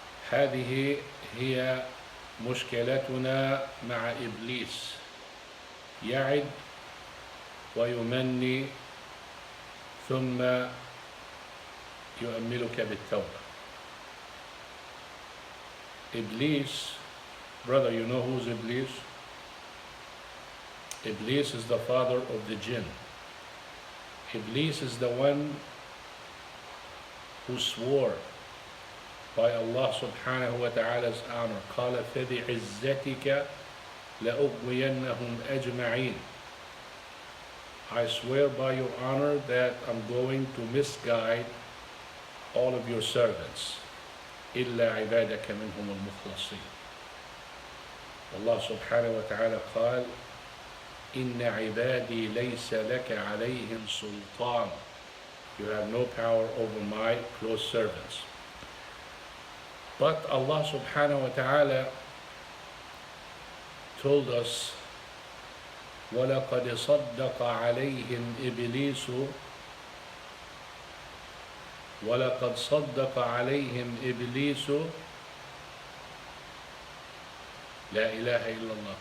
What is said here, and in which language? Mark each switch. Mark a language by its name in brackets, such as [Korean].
[Arabic] هذه هي مشكلتنا مع إبليس، يعد ويمني ثم يؤملك بالتوبة. [English] Iblis, brother, you know who's Iblis? Iblis is the father of the jinn. Iblis is the one who swore by Allah subhanahu wa ta'ala's honor. [Arabic] قال فبعزتك لأغوينهم أجمعين. [English] I swear by your honor that I'm going to misguide all of your servants. [Arabic] إلا عبادك منهم المخلصين. Allah subhanahu wa ta'ala قال إن عبادي ليس لك عليهم سلطان. [English] You have no power over my close servants. But Allah subhanahu wa ta'ala told us [Arabic] وَلَقَدْ صَدَّقَ عَلَيْهِمْ إِبْلِيسُ وَلَقَدْ صَدَّقَ عَلَيْهِمْ إِبْلِيسُ لا إله إلا الله.